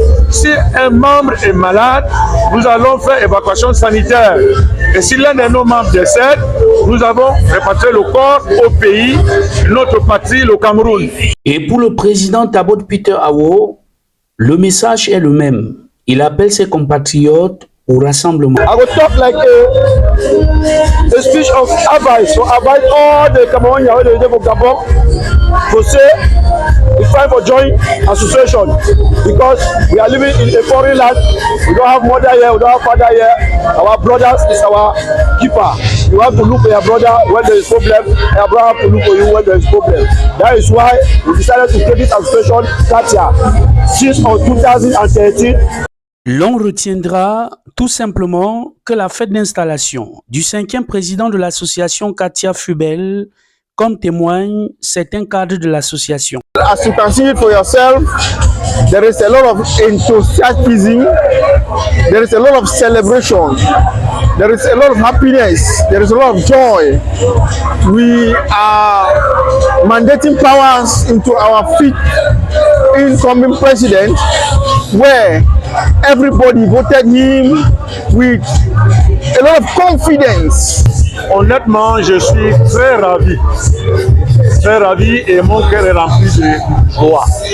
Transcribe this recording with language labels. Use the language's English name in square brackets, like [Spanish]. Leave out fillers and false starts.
[French] Si un membre est malade, nous allons faire évacuation sanitaire. Et si l'un de nos membres décède, nous avons répatrié le corps au pays, notre patrie, le Cameroun. Et pour le président Tabot Peter Awo, le message est le même. Il appelle ses compatriotes au rassemblement. [English] I will talk like a speech of advice. So advise all the Cameroonians who are for Gabon to say it's time for join association because we are living in a foreign land. We don't have mother here, we don't have father here. Our brothers is our keeper. You have to look for your brother when there is problem. Your brother have to look for you when there is problem. That is why we decided to create this association CATIA since 2013. [French] L'on retiendra tout simplement que la fête d'installation du 5e président de l'association CATIA fut belle, comme témoigne certains cadres de l'association. [English] As you can see it for yourself, there is a lot of enthusiasm, there is a lot of celebration, there is a lot of happiness, there is a lot of joy. We are mandating powers into our feet incoming president, where everybody voted him with a lot of confidence. [French] Honnêtement, je suis très ravi et mon cœur est rempli de joie.